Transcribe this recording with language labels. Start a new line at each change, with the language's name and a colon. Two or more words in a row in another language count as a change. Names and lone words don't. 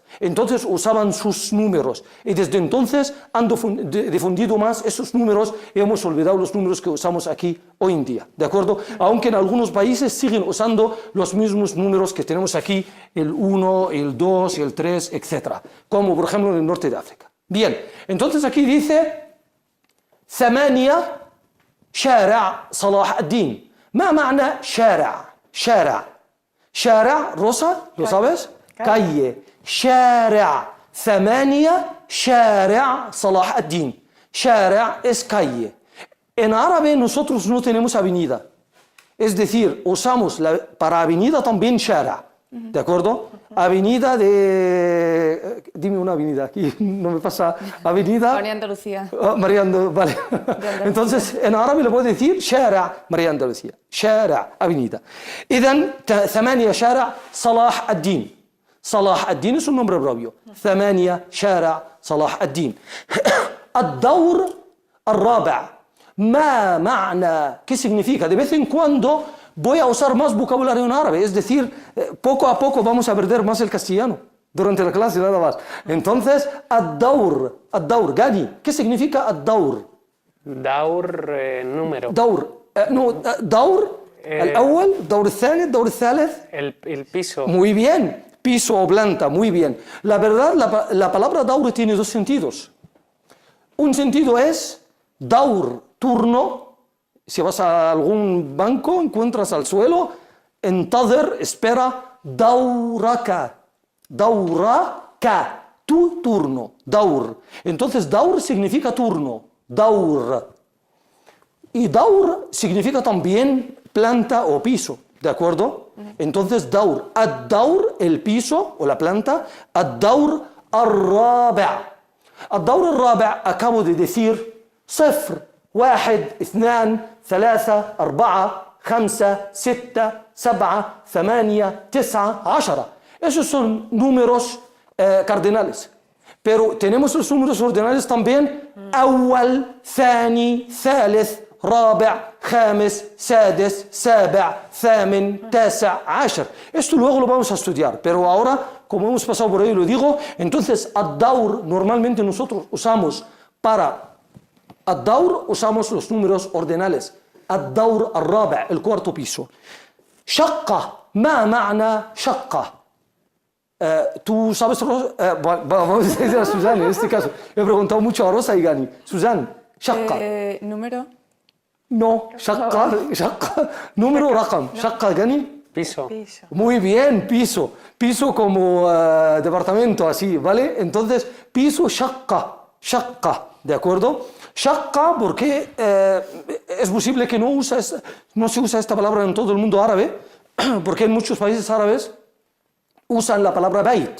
Spanish: Entonces usaban sus números. Y desde entonces han difundido más esos números y hemos olvidado los números que usamos aquí hoy en día. ¿De acuerdo? Aunque en algunos países siguen usando los mismos números que tenemos aquí, el 1, el 2, el 3, etc. Como por ejemplo en el norte de África. Bien, entonces aquí dice
Arabic: ثمانية شارع صلاح الدين. ما معنى شارع؟ شارع rosa,
Spanish: ¿lo sabes? Calle.
Arabic: شارع. ثمانية شارع صلاح الدين.
Spanish: شارع es calle. En árabe nosotros no tenemos avenida. Es decir, usamos para avenida también shara. ¿De acuerdo? Avenida de... dime una avenida, aquí no me pasa. Avenida... María Andalucía. María Andalucía, vale. Entonces, en árabe le puedo decir شارع María Andalucía. شارع, avenida.
Arabic: إذن 8 شارع صلاح الدين.
Spanish: صلاح الدين es un nombre propio.
Arabic: 8 شارع صلاح الدين. الدور الرابع. ما معنى,
Spanish: ¿qué significa? De vez en cuando voy a usar más vocabulario en árabe, es decir, poco a poco vamos a perder más el castellano durante la clase nada más. Entonces, الدور, Gani, ¿qué significa الدور? دور número.
Arabic: دور, دور الأول, دور الثاني, دور الثالث.
Spanish: El piso. Muy bien, piso o planta, muy bien. La verdad, la palabra daur tiene dos sentidos. Un sentido es daur, turno. Si vas a algún banco, encuentras al suelo, entadher, espera, dauraka, tu turno, daur. Entonces, daur significa turno, daur. Y daur significa también planta o piso, ¿de acuerdo? Entonces, daur, ad-daur, el piso o la planta,
Arabic: الدور الرابع'. الدور الرابع'
Spanish: acabo de decir, صفر, 1, 2, 3, 4, 5, 6, 7, 8, 9, 10. Esos son números cardinales. Pero tenemos los números ordinales también.
Arabic: أول, ثاني, ثالث, رابع, خامس, سادس, سابع, ثامن, تاسع, 10.
Spanish: Esto luego lo vamos a estudiar, pero ahora, como hemos pasado por ahí, lo digo. Entonces, ad-daur, normalmente nosotros usamos para ad-daur, usamos los números ordinales.
Arabic: الدور الرابع',
Spanish: el cuarto piso.
Arabic: شقة, ما معنى شقة?
Spanish: Tú sabes, vamos a decir a Susana en este caso. Le he preguntado mucho a Rosa y Gani. Susana, شقة. ¿Número? No,
Arabic: شقة, número رقم. شقة,
Spanish: Gani. Piso. Muy bien, piso. Piso como departamento, así, ¿vale? Entonces, piso, شقة, ¿de acuerdo? شقة, porque es posible que no se usa esta palabra en todo el mundo árabe, porque en muchos países árabes usan la palabra bait.